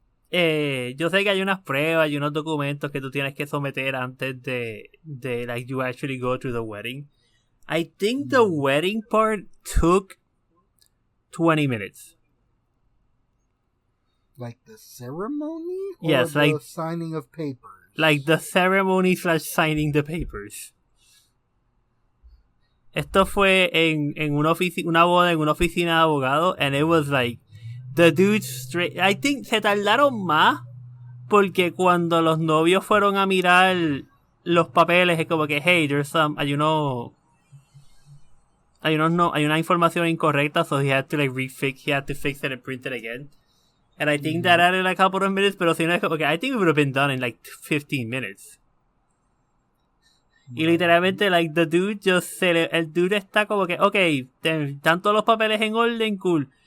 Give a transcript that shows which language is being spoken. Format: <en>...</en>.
<es>Yo sé que hay unas pruebas y unos documentos que tú tienes que someter antes de</es> <en>like you actually go to the wedding. I think the wedding part took 20 minutes. Like the ceremony? Or yes, the like signing of papers? Like the ceremony / signing the papers.</en> <es>Esto fue en una boda en una oficina de abogados,</es> <en>and it was like the dude straight. I think</en> <es>se tardaron más porque cuando los novios fueron a mirar los papeles es como que</es> <en>hey, there's some</en> <es>hay una información incorrecta,</es> <en>so he had to fix it and print it again. And I think that added a couple of minutes,</en> <es>pero si no es como que</es> <en>I think it would have been done in like 15 minutes.</en> <es>Y literalmente,</es> <en>like, the dude</en> <es>el dude está como que, okay, están todos los papeles en orden, cool.</es>